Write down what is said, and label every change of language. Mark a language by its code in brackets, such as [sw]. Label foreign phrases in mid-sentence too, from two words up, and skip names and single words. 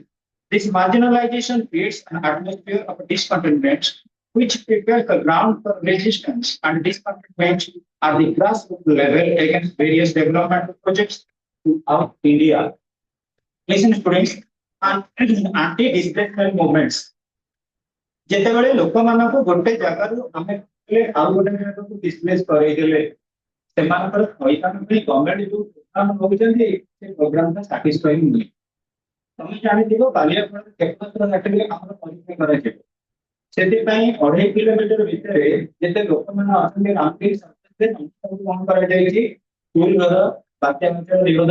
[en] This marginalization creates an atmosphere of discontentment, which prepares the ground for resistance, and discontentment at the grassroots level against various development projects throughout India. Listen, students, anti-displacement movements. [or] ଯେତେବେଳେ ଲୋକମାନଙ୍କୁ ଗୋଟେ ଜାଗାରୁ ଆମେ ଆଉ ଗୋଟେ ଜାଗାକୁ ଡିସପ୍ଲେସ କରେଇଦେଲେ ସେମାନଙ୍କର ଥଇଥାନ ପାଇଁ ଗଭର୍ଣ୍ଣମେଣ୍ଟ ଯୋଉ ପ୍ରୋଗ୍ରାମ ନଉଛନ୍ତି ସେ ପ୍ରୋଗ୍ରାମଟା ସାଟିସ୍ଫାଇଂ ନୁହେଁ ତମେ ଜାଣିଥିବ ବାଲିଆପାଳ କ୍ଷେପଣାସ୍ତ୍ର ଘାଟିରେ ଆମର ପରୀକ୍ଷା କରାଯିବ ସେଥିପାଇଁ 2.5 କିଲୋମିଟର ଭିତରେ ଯେତେ ଲୋକମାନେ ଅଛନ୍ତି ରାମଗିରି ସର୍କଲରେ ସମସ୍ତଙ୍କୁ କଣ କରାଯାଇଛି ସ୍କୁଲ ଘର ବାତ୍ୟା ଅଞ୍ଚଳ ନିରୋଧ